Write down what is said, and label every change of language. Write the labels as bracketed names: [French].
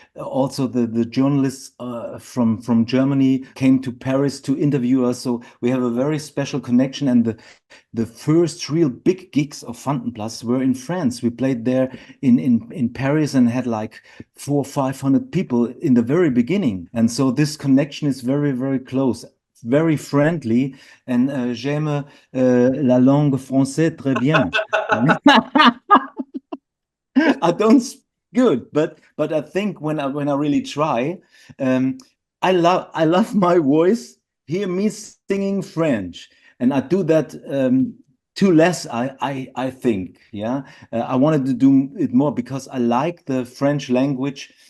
[English] Also, the journalists from Germany came to Paris to interview us. So we have a very special connection. And the first real big gigs of VANDEN PLAS were in France. We played there in Paris and had like 400-500 people in the very beginning. And so this connection is very, very close. Very friendly, and [French] j'aime la langue française très bien. [English] I don't speak good, but I think when I really try, I love my voice. Hear me singing French, and I do that too less. I think, yeah. I wanted to do it more because I like the French language.